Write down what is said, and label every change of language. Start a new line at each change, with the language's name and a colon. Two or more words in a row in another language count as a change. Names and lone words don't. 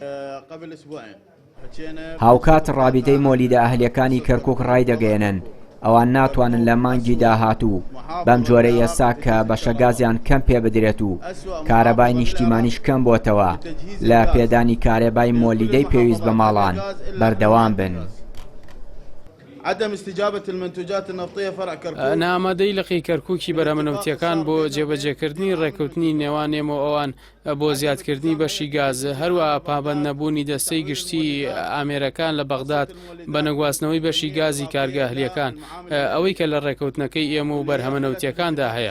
Central Kurdish: هاوکات ڕابطەی مۆلیدە ئەهلیەکانی کەرکووک ڕای دەگەێنن ئەوان ناتوانن لە مانگی داهاتوو بەم جۆرە ئێستا کە بەشەگازیان کەم پێ بدرێت و کارەبای نیشتیمانیش کەم بۆتەوە لە پێدانی کارەبای مۆلیدەی پێویست بە ماڵان بەردەوام بن.
Arabic: عدم استجابة المنتوجات النفطية فرع كركوك
Central Kurdish: نامەدەی لەقی کەرکووکی بەرهەمەنەوتیەکان بۆ جێبەجێکردنی ڕێکەوتنی نێوان ئێمە ئەوان بۆ زیادکردنی بەشی گاز، هەروە پابەند نەبوونی دەستەی گشتی ئامێرەکان لە بەغداد بە نەگواستنەوەی بەشی گازی کارگە ئەهلیەکان، ئەوەی کە لە ڕێکەوتنەکەی ئێمە و بەرهەمەنەوتیەکاندا هەیە.